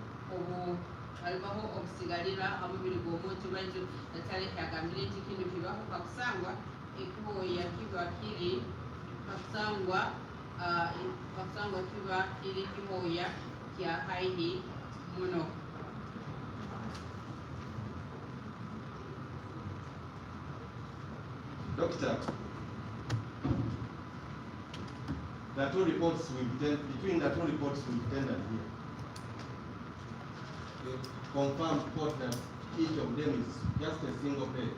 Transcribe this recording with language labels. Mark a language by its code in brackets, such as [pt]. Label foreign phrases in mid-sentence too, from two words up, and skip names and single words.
[ttj] okusigalira omubiri gw'omuntu baitu natale kyagambire nti kino kibaho kakusangwa ekihooya kiba kiri kakusangwa kiba kiri kihooya kya haihi muno. [en] Doctor, the two reports between the two reports we've tendered here, the confirmed report that each of them is just a single page.